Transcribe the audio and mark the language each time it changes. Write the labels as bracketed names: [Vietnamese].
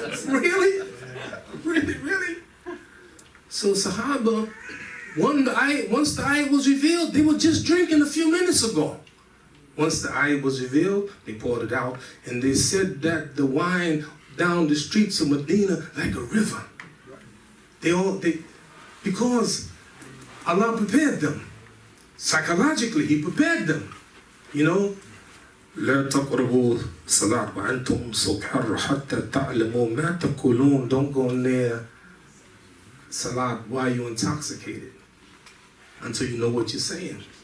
[English] Really? Really? So Sahaba, once the ayat was revealed, they were just drinking a few minutes ago. Once the ayat was revealed, they poured it out, and they said that the wine down the streets of Medina like a river. Because Allah prepared them. Psychologically, He prepared them. You know, [Arabic] لا تقربوا صلاة وأنتم سكر حتى تعلموا ما تقولون. [English] Don't go near salat while you're intoxicated until you know what you're saying.